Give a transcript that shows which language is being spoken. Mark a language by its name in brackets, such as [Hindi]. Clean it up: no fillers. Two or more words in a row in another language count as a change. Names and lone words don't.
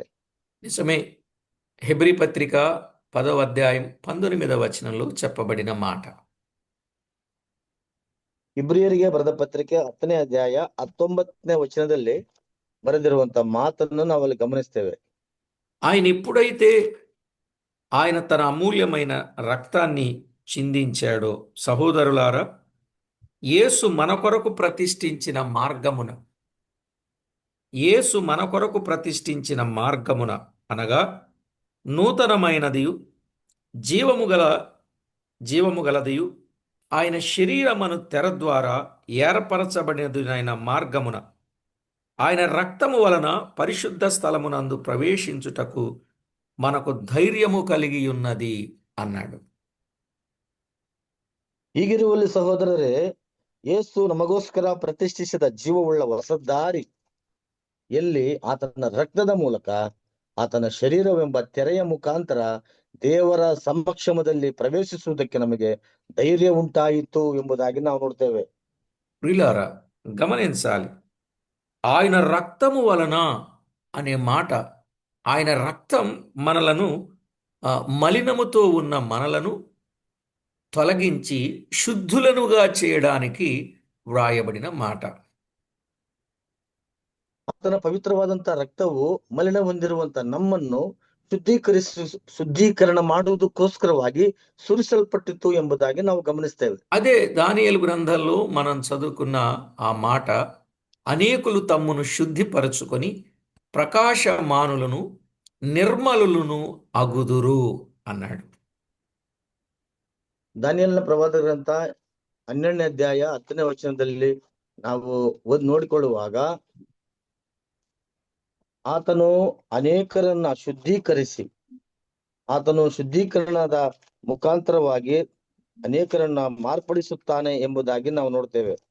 [Telugu] నిజమే. హెబ్రీ పత్రిక 10వ అధ్యాయం 19వ వచనంలో చెప్పబడిన మాట. [Kannada] ಇಬ್ರಿಯರಿಗೆ ಬರೆದ ಪತ್ರಿಕೆ 10ನೇ ಅಧ್ಯಾಯ 19ನೇ ವಚನದಲ್ಲಿ ಬರೆದಿರುವಂತ ಮಾತನ್ನು ನಾವಲ್ಲಿ ಗಮನಿಸ್ತೇವೆ. [Telugu] ఆయన ఎప్పుడైతే ఆయన తన అమూల్యమైన రక్తాన్ని చిందించాడో, సహోదరులారా, యేసు మన కొరకు ప్రతిష్ఠించిన మార్గమున అనగా నూతనమైనదియు జీవము గలదియు ఆయన శరీరమును తెర ద్వారా ఏర్పరచబడినదైన మార్గమున ఆయన రక్తము వలన పరిశుద్ధ స్థలమునందు ప్రవేశించుటకు మనకు ధైర్యము కలిగి ఉన్నది అన్నాడు. [Kannada] ಹೀಗಿರುವಲ್ಲಿ ಸಹೋದರರೇ, ಯೇಸು ನಮಗೋಸ್ಕರ ಪ್ರತಿಷ್ಠಿಸಿದ ಜೀವವುಳ್ಳ ಹೊಸ ದಾರಿ ಎಲ್ಲಿ ಆತನ ರಕ್ತದ ಮೂಲಕ ಆತನ ಶರೀರವೆಂಬ ತೆರೆಯ ಮುಖಾಂತರ ದೇವರ ಸಮಕ್ಷಮದಲ್ಲಿ ಪ್ರವೇಶಿಸುವುದಕ್ಕೆ ನಮಗೆ ಧೈರ್ಯ ಉಂಟಾಯಿತು ಎಂಬುದಾಗಿ ನಾವು ನೋಡ್ತೇವೆ. [Telugu] ప్రియులారా, గమనించాలి. ఆయన రక్తము వలన అనే మాట, ఆయన రక్తం మనలను మలినముతో ఉన్న మనలను తొలగించి శుద్ధులనుగా చేయడానికి వ్రాయబడిన మాట. [Kannada] ಆತನ ಪವಿತ್ರವಾದಂತ ರಕ್ತವು ಮಲಿನ ಹೊಂದಿರುವಂತ ನಮ್ಮನ್ನು ಶುದ್ಧೀಕರಣ ಮಾಡುವುದಕ್ಕೋಸ್ಕರವಾಗಿ ಸುರಿಸಲ್ಪಟ್ಟಿತು ಎಂಬುದಾಗಿ ನಾವು ಗಮನಿಸ್ತೇವೆ. [Telugu] అదే దానియేలు గ్రంథంలో మనం చదువుకున్న ఆ మాట, అనేకులు తమ్మును శుద్ధిపరచుకొని ప్రకాశమానులను నిర్మలులను అగుదురు అన్నాడు. [Kannada] ದಾನಿಯೇಲನ ಪ್ರವಾದ ಗ್ರಂಥ 12ನೇ ಅಧ್ಯಾಯ 10ನೇ ವಚನದಲ್ಲಿ ನಾವು ನೋಡಿಕೊಳ್ಳುವಾಗ, ಆತನು ಅನೇಕರನ್ನ ಶುದ್ಧೀಕರಿಸಿ, ಆತನು ಶುದ್ಧೀಕರಣದ ಮುಖಾಂತರವಾಗಿ ಅನೇಕರನ್ನ ಮಾರ್ಪಡಿಸುತ್ತಾನೆ ಎಂಬುದಾಗಿ ನಾವು ನೋಡ್ತೇವೆ.